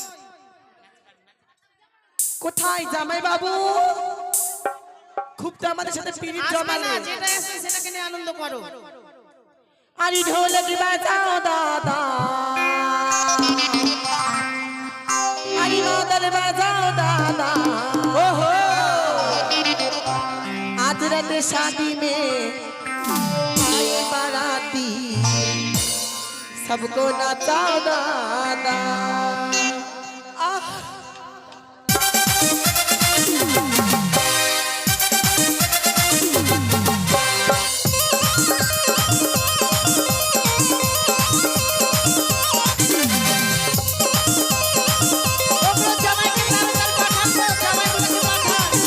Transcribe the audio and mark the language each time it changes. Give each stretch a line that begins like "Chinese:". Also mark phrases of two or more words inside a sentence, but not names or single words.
Bangla: কোথায় জামাই বাবু? খুব তো আমাদের সাথে পিরিত আসবে জমালে। না, যেটা এসে সেটাকে নিয়ে আনন্দ করো। আরে ঢোলক বাজাও দাদা, আরে মাদল বাজাও দাদা।
Hindi: ओहो, आज रात शादी में आए बाराती, सबको नचाओ दादा। आह,
Bangla: ওগুলো জামাইকে তাড়াতাড়ি পাঠান তো, জামাইগুলোকে পাঠান।